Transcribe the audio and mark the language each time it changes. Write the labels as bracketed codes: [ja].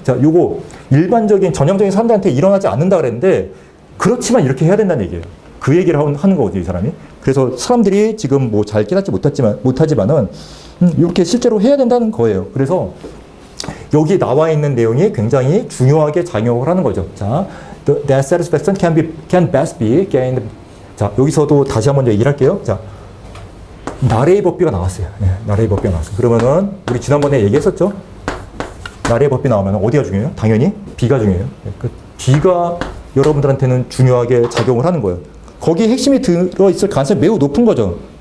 [ko] 자, 요거 일반적인 전형적인 사람들한테 일어나지 않는다 그랬는데, 그렇지만 이렇게 해야 된다는 얘기예요. 그 얘기를 하는 거거든요, 이 사람이. 그래서 사람들이 지금 뭐 잘 깨닫지 못하지만은, 이렇게 실제로 해야 된다는 거예요. 그래서 여기 나와 있는 내용이 굉장히 중요하게 작용을 하는 거죠. [en] 자, that satisfaction can best be gained. [ko] 자, 여기서도 다시 한번 얘기를 할게요. 자, 나레이 법비가 나왔어요. 네, 나레이 법비가 나왔어요. 그러면은 우리 지난번에 얘기했었죠. 나레이 법비 나오면 어디가 중요해요? 당연히 B가 중요해요. 네, 그 B가 여러분들한테는 중요하게 작용을 하는 거예요. 거기에 핵심이 들어있을 가능성이 매우 높은 거죠.